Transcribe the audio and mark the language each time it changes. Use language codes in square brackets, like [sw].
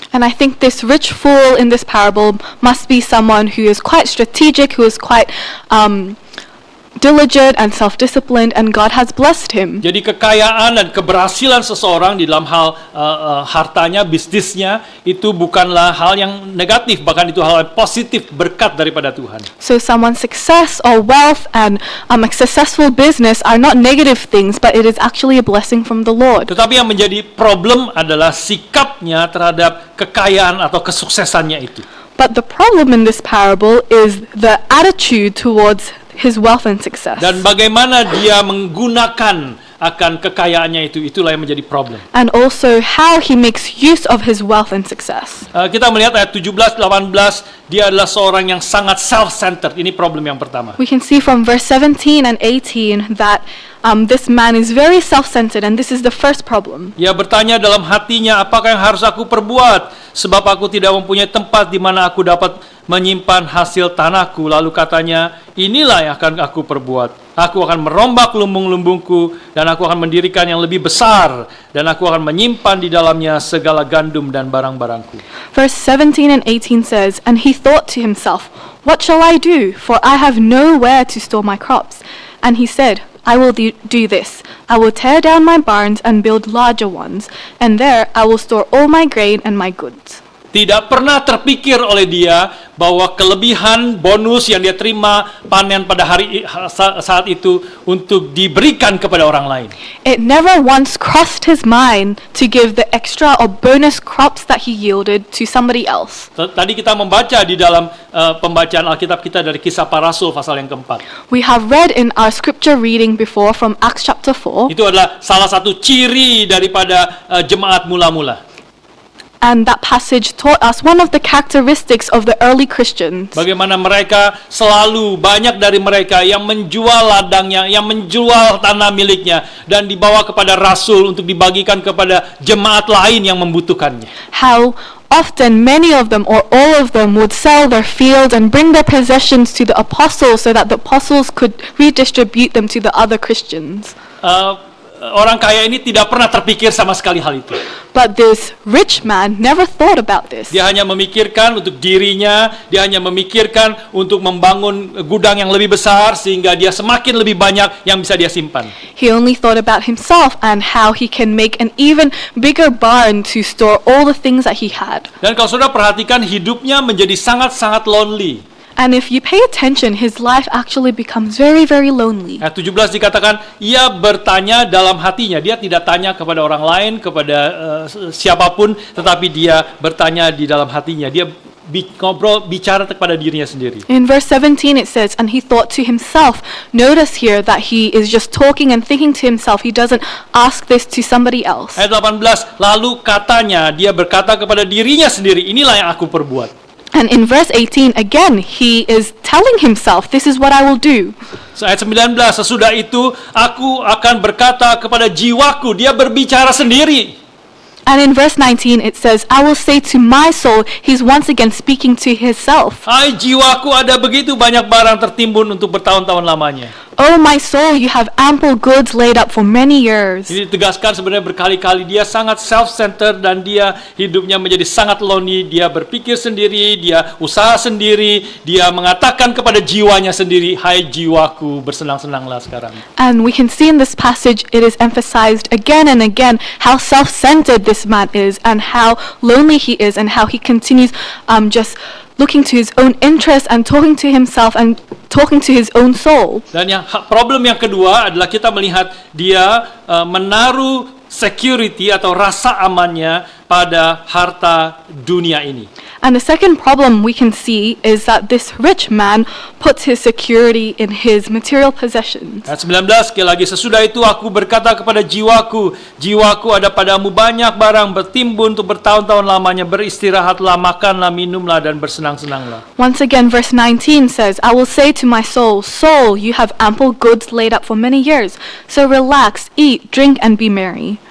[en] And I think this rich fool in this parable must be someone who is quite strategic, who is quite diligent and self-disciplined, and God has blessed him. [id] Jadi kekayaan dan keberhasilan seseorang di dalam hal hartanya, bisnisnya itu bukanlah hal yang negatif, bahkan itu hal yang positif, berkat daripada Tuhan. [en] So someone's success or wealth and a successful business are not negative things, but it is actually a blessing from the Lord. [id] Tetapi yang menjadi problem adalah sikapnya terhadap kekayaan atau kesuksesannya itu. [en] But the problem in this parable is the attitude towards his wealth and success. [id] Dan bagaimana dia menggunakan akan kekayaannya itu, itulah yang menjadi problem. [en] And also how he makes use of his wealth and success. [id] Kita melihat ayat 17, 18, dia adalah seorang yang sangat self-centered. Ini problem yang pertama. [en] We can see from verse 17 and 18 that this man is very self-centered, and this is the first problem. [id] Ia bertanya dalam hatinya, apakah yang harus aku perbuat? Sebab aku tidak mempunyai tempat di mana aku dapat menyimpan hasil tanahku. Lalu katanya, inilah yang akan aku perbuat. Aku akan merombak lumbung-lumbungku dan aku akan mendirikan yang lebih besar dan aku akan menyimpan di dalamnya segala gandum dan barang-barangku. [en] Verse 17 and 18 says, And he thought to himself, What shall I do? For I have nowhere to store my crops. And he said, I will do this. I will tear down my barns and build larger ones, and there I will store all my grain and my goods. [id] Tidak pernah terpikir oleh dia bahwa kelebihan bonus yang dia terima panen pada saat itu untuk diberikan kepada orang lain. [en] It never once crossed his mind to give the extra or bonus crops that he yielded to somebody else. [id] Tadi kita membaca di dalam pembacaan Alkitab kita dari Kisah Para Rasul pasal yang keempat. [en] We have read in our scripture reading before from Acts chapter 4. [id] Itu adalah salah satu ciri daripada jemaat mula-mula. [en] And that passage taught us one of the characteristics of the early Christians. [id] Bagaimana mereka selalu, banyak dari mereka yang menjual ladangnya, yang menjual tanah miliknya dan dibawa kepada rasul untuk dibagikan kepada jemaat lain yang membutuhkannya. [en] How often many of them or all of them would sell their fields and bring their possessions to the apostles so that the apostles could redistribute them to the other Christians. [id] Orang kaya ini tidak pernah terpikir sama sekali hal itu. [en] But this rich man never thought about this. [id] Dia hanya memikirkan untuk dirinya, dia hanya memikirkan untuk membangun gudang yang lebih besar sehingga dia semakin lebih banyak yang bisa dia simpan. [en] He only thought about himself and how he can make an even bigger barn to store all the things that he had. [id] Dan kalau saudara perhatikan, hidupnya menjadi sangat-sangat lonely. [en] And if you pay attention, his life actually becomes very, very lonely. [id] Ayat 17 dikatakan, ia bertanya dalam hatinya. Dia tidak tanya kepada orang lain, kepada siapapun, tetapi dia bertanya di dalam hatinya. Dia bicara kepada dirinya sendiri. [en] In verse 17 it says, and he thought to himself. Notice here that he is just talking and thinking to himself. He doesn't ask this to somebody else. [id] Ayat 18, lalu katanya, dia berkata kepada dirinya sendiri, inilah yang aku perbuat. [en] And in verse 18 again, he is telling himself, this is what I will do. [id] Ayat 19, sesudah itu aku akan berkata kepada jiwaku. Dia berbicara sendiri. [en] And in verse 19 it says, I will say to my soul. He's once again speaking to himself. [id] Hai jiwaku, ada begitu banyak barang tertimbun untuk bertahun-tahun lamanya. [en] Oh my soul, you have ample goods laid up for many years. [id] Ini ditegaskan sebenarnya berkali-kali dia sangat self-centered dan dia hidupnya menjadi sangat lonely. Dia berpikir sendiri, dia usaha sendiri, dia mengatakan kepada jiwanya sendiri, hai jiwaku, bersenang-senanglah sekarang. [en] And we can see in this passage it is emphasized again and again how self-centered this man is and how lonely he is and how he continues just looking to his own interest and talking to himself and talking to his own soul. [id] Dan problem yang kedua adalah kita melihat dia menaruh security atau rasa amannya pada harta dunia ini. [en] And the second problem we can see is that this rich man puts his security in his material possessions. [id] Ayat 19, sekali lagi, sesudah itu aku berkata kepada jiwaku, jiwaku ada padamu banyak barang bertimbun untuk bertahun-tahun lamanya, beristirahatlah, makanlah, minumlah, dan bersenang-senanglah. [en] Once again, verse 19 says, I will say to my soul, soul, you have ample goods laid up for many years, so relax, eat, drink, and be merry.